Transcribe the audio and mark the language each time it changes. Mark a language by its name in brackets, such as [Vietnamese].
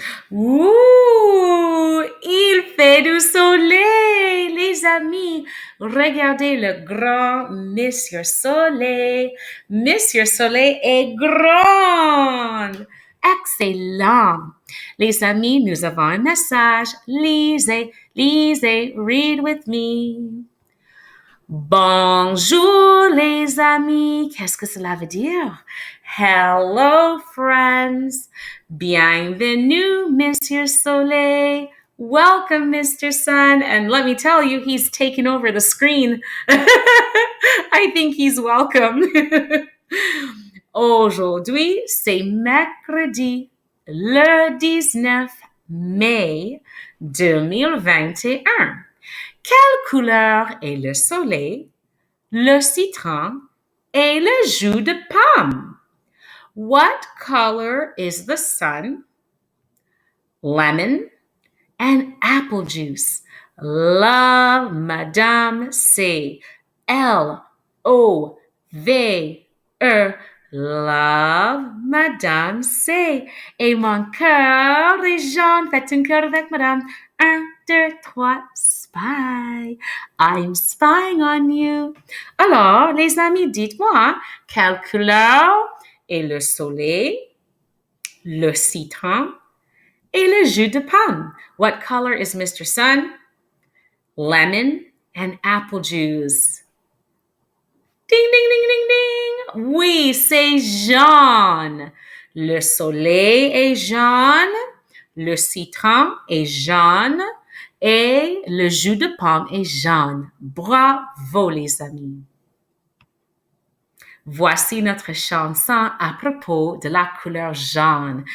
[French] Ouh, il fait du soleil, les amis. Regardez le grand Monsieur Soleil. Monsieur Soleil est grand. Excellent. Les amis, nous avons un message. Lisez, lisez, [English] read with me. [French] Bonjour les amis, qu'est-ce que cela veut dire? [English] Hello friends, [French] bienvenue Monsieur Soleil, [English] welcome Mr. Sun, and let me tell you, he's taken over the screen. I think he's welcome. [French] Aujourd'hui, c'est mercredi, le 19 mai 2021. Quelle couleur est le soleil, le citron et le jus de pomme? [English] What color is the sun, lemon, and apple juice? Love Madame C. L-O-V-E. [French] Love Madame C. Et mon cœur est jaune. Faites un cœur avec Madame. 1, 2, 3, spy. [English] I'm spying on you. [French] Alors, les amis, dites-moi, quelle couleur est le soleil, le citron et le jus de pomme? [English] What color is Mr. Sun, lemon, and apple juice? Ding, ding, ding, ding, ding. [French] Oui, c'est jaune. Le soleil est jaune, le citron est jaune et le jus de pomme est jaune. Bravo, les amis. Voici notre chanson à propos de la couleur jaune.